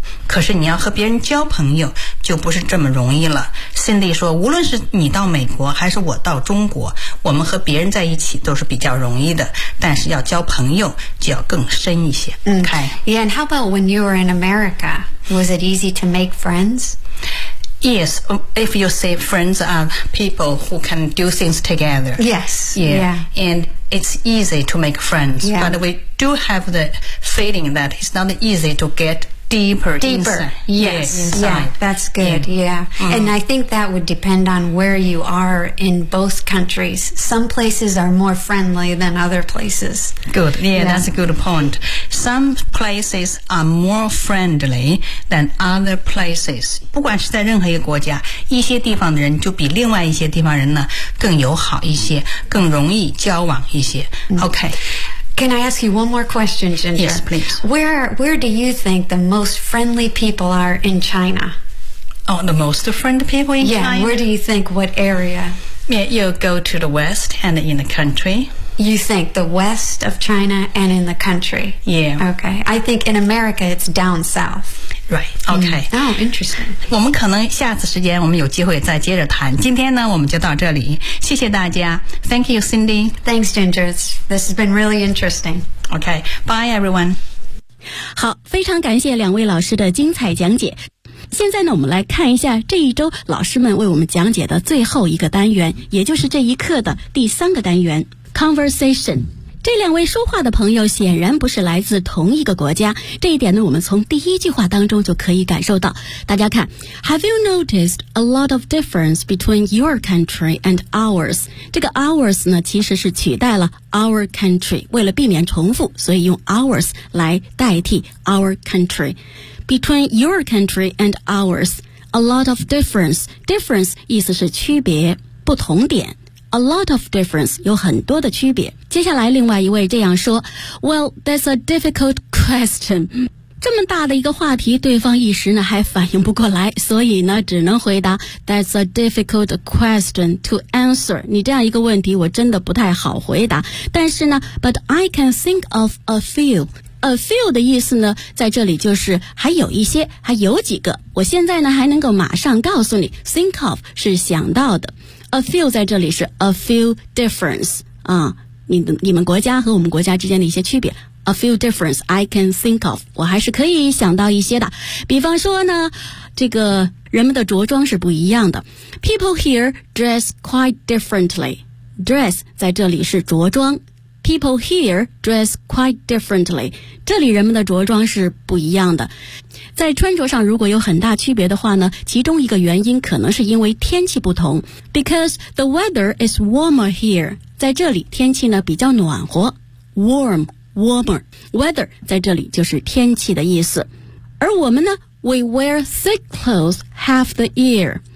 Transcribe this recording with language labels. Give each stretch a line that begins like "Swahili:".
Chinese: 可是你要和别人交朋友就不是这么容易了。 Cindy 说无论是你到美国还是我到中国我们和别人在一起都是比较容易的但是要交朋友就要更深一些。
English: Okay. Yeah, and how about when you were in America? Was it easy to make friends? Yes, if you say friends are people who can do things together. Yes. Yeah. yeah. And it's easy to make friends. Yeah. But we do have the feeling that it's not easy to get deeper. Inside. Yes. Inside. Yeah, that's good. Yeah. yeah. Mm. And I think that would depend on where you are in both countries. Some places are more friendly than other places. Good. Yeah, yeah. that's a good point. Some places are more friendly than other places.
Chinese: 不管是在任何一个国家，一些地方的人就比另外一些地方人呢更友好一些，更容易交往一些。
English: Mm. Okay. Can I ask you one more question, Ginger? Yes, please. Where do you think the most friendly people are in China? Oh, the most friendly people in yeah, China? Yeah, where do you think, what area? Yeah, you go to the west and in the country. You think the west of China and in the country? Yeah. Okay. I think in America, it's down south. Right, okay.、 Mm. Oh, interesting.
Chinese: 我们可能下次时间我们有机会再接着谈。今天呢我们就到这里。谢谢大家。
English: Thank you, Cindy. Thanks, Ginger. This has been really interesting. Okay, bye everyone.
Chinese: 好，非常感谢两位老师的精彩讲解。现在呢我们来看一下这一周老师们为我们讲解的最后一个单元，也就是这一课的第三个单元 Conversation。这两位说话的朋友显然不是来自同一个国家，这一点呢，我们从第一句话当中就可以感受到。大家看
English: ，Have you noticed a lot of difference between your country and ours？
Chinese: 这个 ours 呢，其实是取代了 our country， 为了避免重复，所以用 ours 来代替 our country。 Between your country and ours， a lot of difference， difference 意思是区别，不同点。 A lot of difference, 有很多的区别。接下来另外一位这样说
English: Well, that's a difficult question.
Chinese: 这么大的一个话题对方一时呢还反应不过来所以呢只能回答
English: That's a difficult question to answer.
Chinese: 你这样一个问题我真的不太好回答。但是呢
English: But I can think of a few.
Chinese: A few 的意思呢在这里就是还有一些还有几个我现在呢还能够马上告诉你 Think of 是想到的。 A few 在这里是 a few difference 啊，你们国家和我们国家之间的一些区别
English: a few difference I can think of
Chinese: 我还是可以想到一些的比方说呢这个人们的着装是不一样的
English: people here dress quite differently
Chinese: dress 在这里是着装
English: people here dress quite differently.
Chinese: 这里人们的着装是不一样的。在穿着上如果有很大区别的话呢，其中一个原因可能是因为天气不同。
English: Because the weather is warmer here.
Chinese: 在这里天气呢比较暖和。
English: Warm, warmer.
Chinese: Weather 在这里就是天气的意思。而我们呢
English: ,we wear thick clothes half the year.